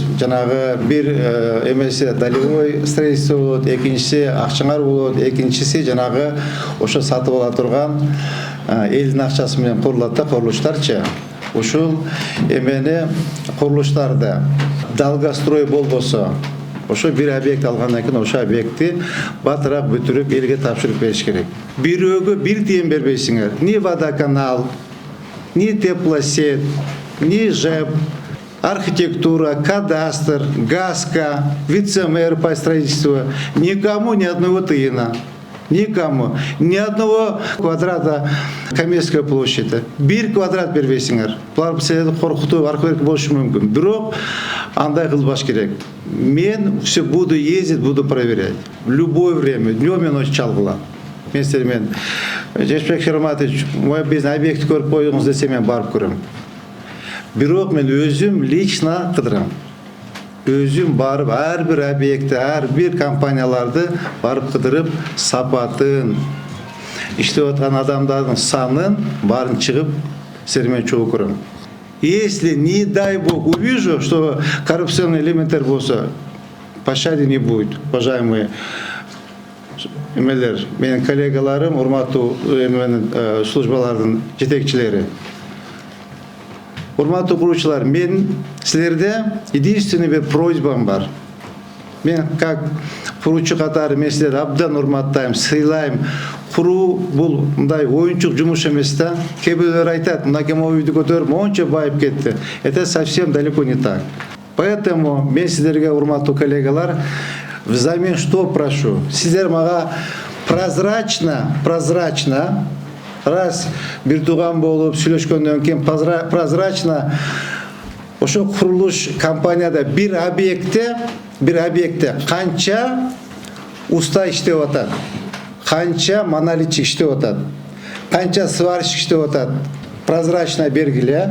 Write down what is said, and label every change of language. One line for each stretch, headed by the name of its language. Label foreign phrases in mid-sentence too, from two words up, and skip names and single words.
Kyrgyz: Жанагы бир эмеси
Russian: долевой строительство
Kyrgyz: болот, экинчиси акчаңар болот, экинчиси жанагы ошо сатып ала турган элдин акчасы менен курулат да курулуштарчы. Ушул эмени курулуштарды долгострой болбосо, ошо бир объект алгандан кийин ошо объектти батыраак бүтүрүп элге тапшырып бериш керек. Бирөөгө бир тиен бербейсиңер.
Russian: Ни водоканал, ни теплосет, ни ЖЭП, архитектура, кадастр, ГАСКО, вице-мэр по строительству. Никому ни одного тыена. Никому. Ни одного квадрата Каменской площади.
Kyrgyz: Бир квадрат бербейсиңер. Булар силерди коркутуу аркы болушу мүмкүн. Бирок андай кылбаш керек.
Russian: Мен все буду ездить, буду проверять. В любое время, днем и ночью чалгыла.
Kyrgyz: Мен силермен Жешбек Шараматович,
Russian: мой бизнес
Kyrgyz: объект көрүп коюңуз десе мен барып көрөм. Бирок мен өзүм лично кыдырам. Өзүм барып ар бир объектти, ар бир компанияларды барып кыдырып, сапатын, иштеп аткан адамдардын санын баарын чыгып силермен чогуу көрөм.
Russian: Если, не дай бог, увижу, что коррупционный
Kyrgyz: элементтер болса,
Russian: пощады не будет, уважаемые
Kyrgyz: эмелер, менин коллегаларым, урматтуу службалардын жетекчилери. Урматтуу куруучулар, мен силерде единственный бир просьбам бар. Мен как куруучу катары мен силерди абдан урматтайм, сыйлайм. Куруу бул мындай оюнчук жумуш эмес да. Кээ бирөөлөр айтат, мынакей үйдү көтөрүп монча байып кетти.
Russian: Это совсем далеко не так.
Kyrgyz: Поэтому мен сиздерге, урматтуу коллегалар,
Russian: взамен что прошу?
Kyrgyz: Сиздер мага прозрачно, раз бир тууган болуп сүйлөшкөндөн кийин прозрачно ошо курулуш компанияда бир объектте канча уста иштеп атат, канча монолитчик иштеп атат, канча сварщик иштеп атат, прозрачно бергиле.